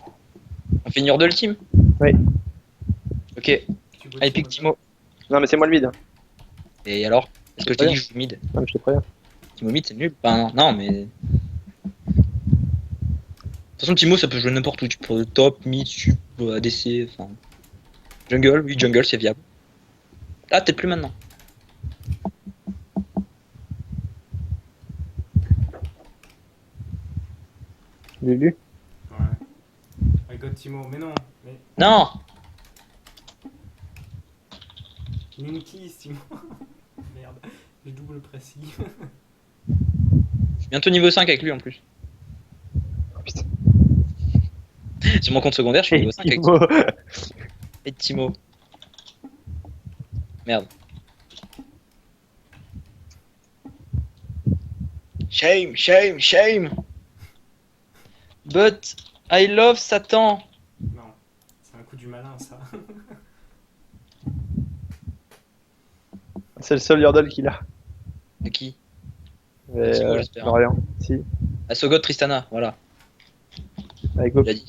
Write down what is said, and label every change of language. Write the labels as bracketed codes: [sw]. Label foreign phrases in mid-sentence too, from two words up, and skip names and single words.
[fr] On fait une Yordle team? Oui. Ok. Tu vois Allez, pick Timo. Non, mais c'est moi le mid. Et alors? Est-ce que je t'ai dit que je joue mid? Non, mais je te préviens. Timo mid, c'est nul. Enfin, non, mais. De toute façon, Timo, ça peut jouer n'importe où. Tu peux top, mid, sup, ADC, enfin. Jungle, oui, jungle, c'est viable. Ah, peut-être plus maintenant. Lulu. Ouais. [en] I got [fr] Timo, mais non. Mais Non! Minky, Timo. Merde, j'ai double précis. Je suis bientôt niveau 5 avec lui en plus. Oh, putain. Sur mon compte secondaire, je suis niveau 5 avec Timo. Et Timo. Merde. [en] Shame, shame, shame. But I love Satan. [fr] Non, c'est un coup du malin ça. C'est le seul Yordle qu'il a. De qui? Mais, Timo, j'espère. Lorient. Si. Ah, Sogot Tristana, voilà. Avec Il a dit.